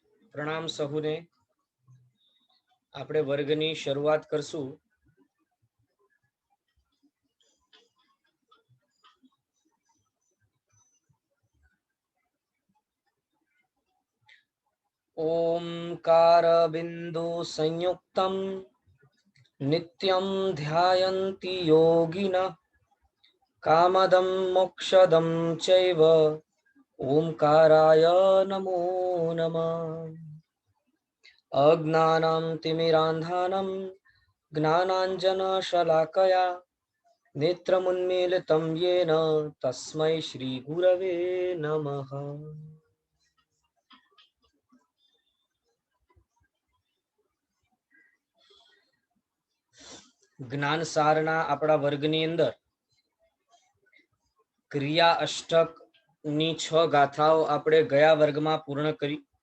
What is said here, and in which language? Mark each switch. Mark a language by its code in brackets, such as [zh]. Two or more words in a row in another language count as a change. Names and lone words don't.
[gu] प्रणाम સહુને। આપણે વર્ગની શરૂઆત કરશું। [sa] ओंकार बिंदु संयुक्तम नित्यं ध्यायन्ति योगिनः कामदं मोक्षदं चैव ओंकाराय नमो नमः। अज्ञानं तिमिरान्धानं ज्ञानाञ्जनशलाकया नेत्रमुन्मीलितं येन तस्मै श्रीगुरवे नमः। [gu] જ્ઞાન સારના આપણા વર્ગની અંદર ક્રિયા અષ્ટક ની 6 ગાથાઓ આપણે ગયા વર્ગમાં પૂર્ણ કરી।